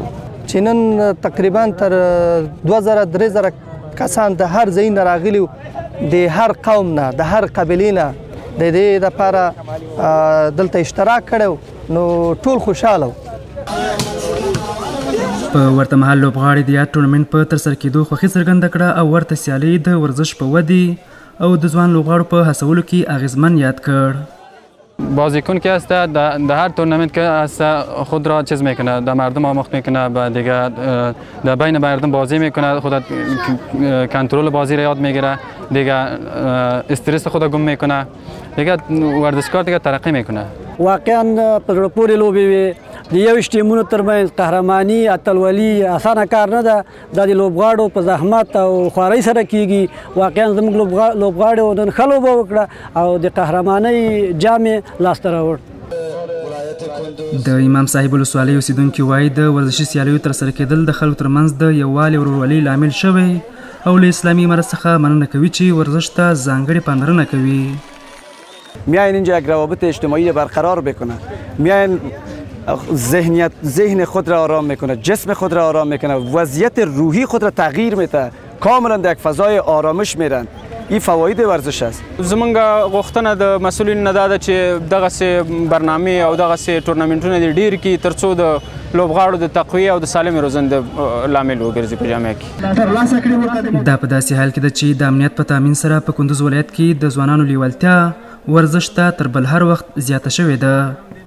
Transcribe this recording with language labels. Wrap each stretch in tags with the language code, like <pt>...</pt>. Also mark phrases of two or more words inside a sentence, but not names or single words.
<ps>چې نن تقریبا تر 2000-3000 کسان د هر ځای نه راغلي د هر قوم نه د هر قبیلې نه د دې لپاره دلته اشتراک کړی نو ټول خوشحاله و. په ورته مهال لوبغاړي د یاد ټورنمنټ په ترسره کېدو خوښي څرګنده کړه او ورته سیالۍ د ورزش په ودې او د ځوان لوبغاړو په هڅولو کې اغیزمن یاد کړ.</ps> <fa>بازیکن که است در هر تورنمنت که است خود را چیز میکنه، در مردم آموخت میکنه و دیگه در بین مردم بازی میکنه، خود کنترل بازی را یاد میگیره، دیگه استرس خود گم میکنه، دیگه ورزشکار دیگه ترقی میکنه.</fa> <ps>واقعا په پورې لوبې وي د 21 ټیمونو ترمنځ قهرماني اتلولي اسانه کار نه ده. دا د لوبغاړو په زحمت او خوارۍ سره کیږي. واقعا زموږ لوبغاړو نن ښه لوبه وکړه او د قهرمانۍ جام یې لاسته راوړ. د امام صاحب ولسوالۍ اوسیدونکي وایي د ورزشي سیالیو ترسره کېدل د خلکو ترمنځ د یووالي او ورورولۍ لامل شوی او له اسلامي امارت څخه مننه کوي چې ورزش ته ځانګړې پاملرنه کوي.</ps> <fa>میاین اینجا یک روابط اجتماعی برقرار بکنه، میاین ذهن خود را آرام میکنه، جسم خود را آرام میکنه، وضعیت روحی خود را تغییر میده، کاملا در یک فضای آرامش میرن. این فواید ورزش است.</fa> <ps>زمونږ غوښتنه د مسؤلینو نه دا ده چې دغسې برنامې او دغسې ټورنمنټونه دې ډېر کړي تر څو د لوبغاړو د تقویې او د سالمې روزنې لامل وګرځي په جامعه کې. دا په داسې حال کې ده چې د امنیت په تامین سره په کندوز ولایت کې د ځوانانو لیوالتیا ورزش ته تر بل هر وخت زیاته شوې ده.</ps>